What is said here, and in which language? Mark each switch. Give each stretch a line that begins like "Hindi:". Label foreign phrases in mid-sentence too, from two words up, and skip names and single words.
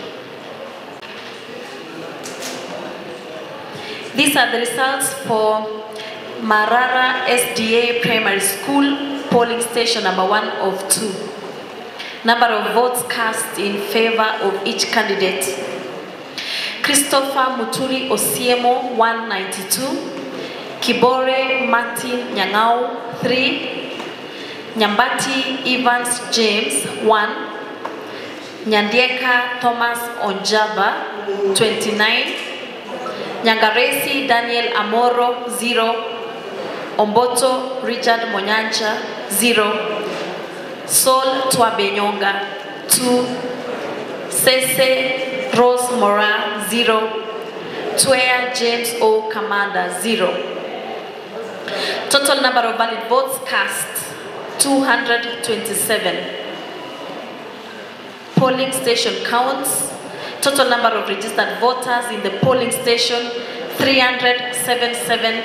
English: These are the results for Marara SDA Primary School, polling station number 1 of 2. Number of votes cast in favor of each candidate. Christopher Muturi Osiemo 192, Kibore Martin Nyangau 3, Nyambati Evans James 1, Nyandieka Thomas Onjaba 29, Nyangaresi Daniel Amoro 0, Omboto Richard Monyancha 0, Sol Twabenyonga 2, Sese Rose Mora 0, Twea James O Commander 0. Total number of valid votes cast 227. Polling station counts. Total number of registered voters in the polling station 377.